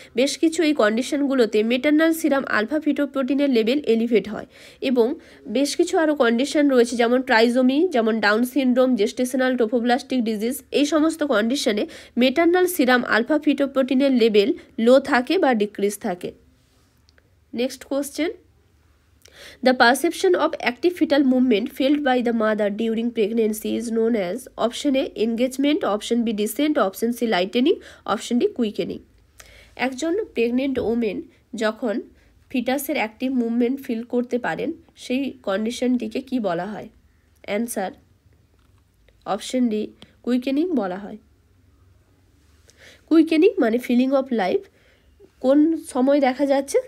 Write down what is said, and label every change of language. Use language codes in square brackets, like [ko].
[bn] বেশ কিছু এই কন্ডিশনগুলোতে maternal serum alpha ফিটোপ্রোটিনের level elevate হয় এবং বেশ কিছু আরও কন্ডিশন রয়েছে, যেমন ট্রাইজোমি, যেমন ডাউন সিনড্রোম, জেস্টেশনাল টোফোব্লাস্টিক ডিজিজ। এই সমস্ত কন্ডিশনে মেটার্নাল সিরাম আলফা ফিটোপ্রোটিনের লেভেল লো থাকে বা ডিক্রিজ থাকে। [en] Next question, the perception of active fetal movement felt by the mother during pregnancy is known as option A engagement, option B descent, option C lightening, option D quickening. [bn] একজন pregnant women যখন ফিটাসের active movement feel করতে পারেন সেই কন্ডিশনটিকে কি বলা হয়? Answer option D কুইকেনিং বলা হয়। কুইকেনিং মানে ফিলিং অফ লাইফ কোন সময় দেখা যাচ্ছে?